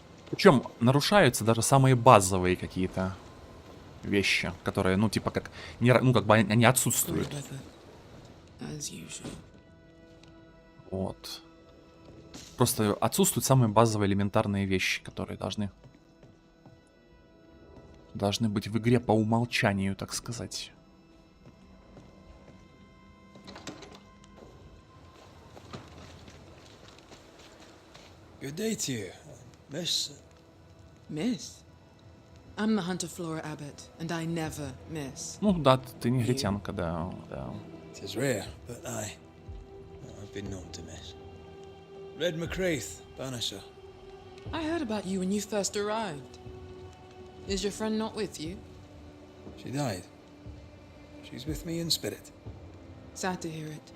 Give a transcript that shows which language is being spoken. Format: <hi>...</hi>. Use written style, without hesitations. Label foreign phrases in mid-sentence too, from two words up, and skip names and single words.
<ru>Причем нарушаются даже самые базовые какие-то вещи, которые, ну, типа, как, ну, как бы они отсутствуют. Вот. Просто отсутствуют самые базовые элементарные вещи, которые должны быть в игре по умолчанию, так сказать.</ru> <en>Good day to you, Miss. Miss? I'm the hunter Flora Abbott, and I never miss.</en> <ru>Ну да, ты негритянка, да, да.</ru> <en>It is rare, but I've been known to miss. Red McCraith, Banisher. I heard about you when you first arrived. Is your friend not with you? She died. She's with me in spirit. Sad to hear it.</en>